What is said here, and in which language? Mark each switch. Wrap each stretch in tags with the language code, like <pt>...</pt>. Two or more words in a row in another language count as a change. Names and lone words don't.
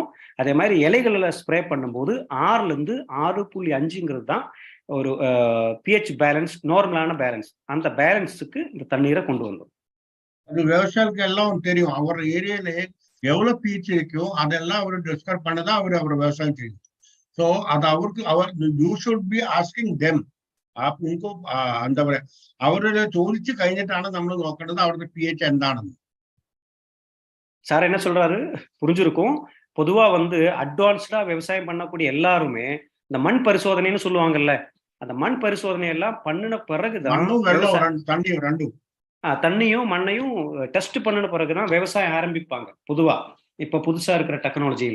<ta>அதே மாதிரி இலைகளில் ஸ்ப்ரே பண்ணும்போது 6லேருந்து 6.5ங்கிறது தான் ஒரு</ta> <en>pH balance, normal balance.</en> <ta>அந்த பேலன்ஸுக்கு இந்த தண்ணீரை கொண்டு வந்தோம். அது விவசாயிக்கு எல்லாம் தெரியும். அவர் ஏரியால எவ்வளவு பீச் இருக்கும் அதெல்லாம் அவர் டிஸ்கஸ் பண்ணதான் அவர் விவசாயம் செய்யும். ஸோ அது அவருக்கு</ta> <en>you should be asking them.</en> <ml>ഉनको എന്താ പറയാ അവരുടെ ചോദിച്ചു കഴിഞ്ഞിട്ടാണ് നമ്മൾ നോക്കേണ്ടത് അവരുടെ pH എന്താണെന്ന്.</ml> <ta>சார் என்ன சொல்றாரு புரிஞ்சிருக்கும். பொதுவா வந்து அட்வான்ஸ்டா விவசாயம் பண்ணக்கூடிய எல்லாருமே இந்த மண் பரிசோதனைன்னு சொல்லுவாங்கல்ல, அந்த மண் பரிசோதனை எல்லாம் பண்ணின பிறகுதான் தண்ணியும் மண்ணையும் டெஸ்ட் பண்ணின பிறகுதான் விவசாயம் ஆரம்பிப்பாங்க பொதுவா, இப்ப புதுசா இருக்கிற டெக்னாலஜியில.</ta>